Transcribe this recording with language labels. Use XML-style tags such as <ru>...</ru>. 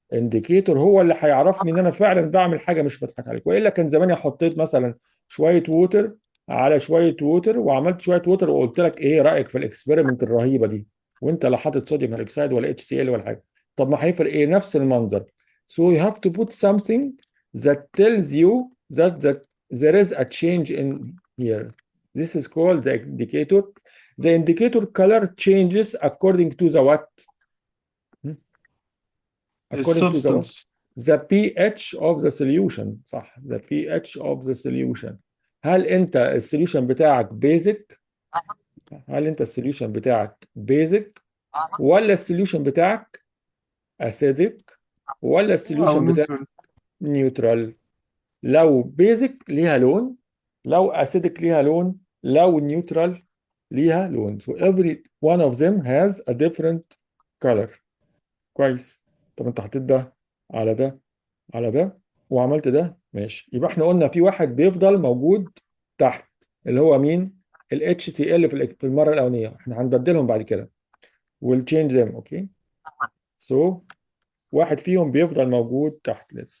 <ar>انديكيتور هو اللي هيعرفني ان انا فعلا بعمل حاجه مش بضحك عليك. والا كان زماني حطيت مثلا شويه ووتر على شويه ووتر وعملت شويه ووتر وقلت لك ايه رايك في الاكسبيرمنت الرهيبه دي، وانت لا حاطط صوديوم هيدروكسيد ولا اتش سي ال ولا حاجه. طب ما هيفرق ايه؟ نفس المنظر.</ar> <en>So you have to put something that tells you that there is a change in here. This is called the indicator. The indicator color changes according to the what? According to the what? السبستانس. The pH of the solution. صح، the pH of the solution.</en> <ar>هل انت السوليوشن بتاعك بيزك؟ هل انت السوليوشن بتاعك بيزك ولا السوليوشن بتاعك اسيدك ولا او السوليوشن بتاعك</ar> <en>Neutral.</en> <ar>نيوترال؟ لو بيزك ليها لون، لو اسيدك ليها لون، لو نيوترال ليها لون.</ar> <en>So every one of them has a different color.</en> <ar>كويس. طب انت حطيت ده على ده على ده وعملت ده، ماشي. يبقى احنا قلنا في واحد بيفضل موجود تحت، اللي هو مين؟ ال HCl في المره الاولانيه. احنا هنبدلهم بعد كده.</ar> <en>we'll change them.</en> <ar>اوكي. so واحد فيهم بيفضل موجود تحت.</ar>